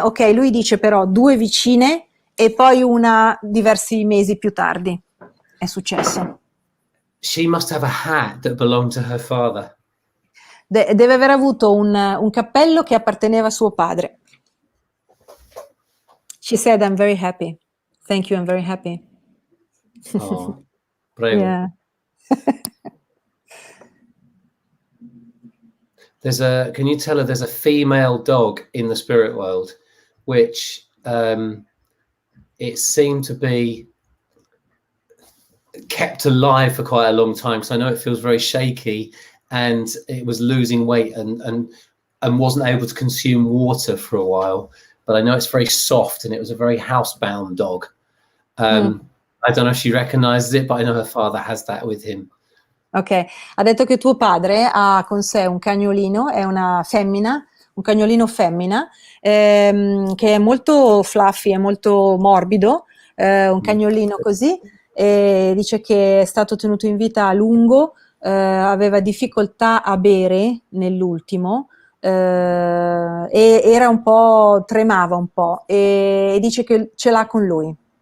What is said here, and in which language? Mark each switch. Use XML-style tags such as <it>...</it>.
<it>Ok, lui dice però 2 vicine e poi una diversi mesi più tardi è successo.</it> <en>She must have a hat that belonged to her father.</en> <it>Deve aver avuto un cappello che apparteneva a suo padre.</it> <en>She said, I'm very happy. Thank you, I'm very happy.</en> <it>Oh, prego.</it> <en>Yeah. Can you tell her there's a female dog in the spirit world, which it seemed to be kept alive for quite a long time. So I know it feels very shaky, and it was losing weight and wasn't able to consume water for a while. But I know it's very soft, and it was a very housebound dog. I don't know if she recognizes it, but I know her father has that with him.</en> <it>Ok, ha detto che tuo padre ha con sé un cagnolino, è una femmina, un cagnolino femmina, che è molto fluffy, è molto morbido, un cagnolino così, e dice che è stato tenuto in vita a lungo, aveva difficoltà a bere nell'ultimo, e era un po', tremava un po', e dice che ce l'ha con lui.</it>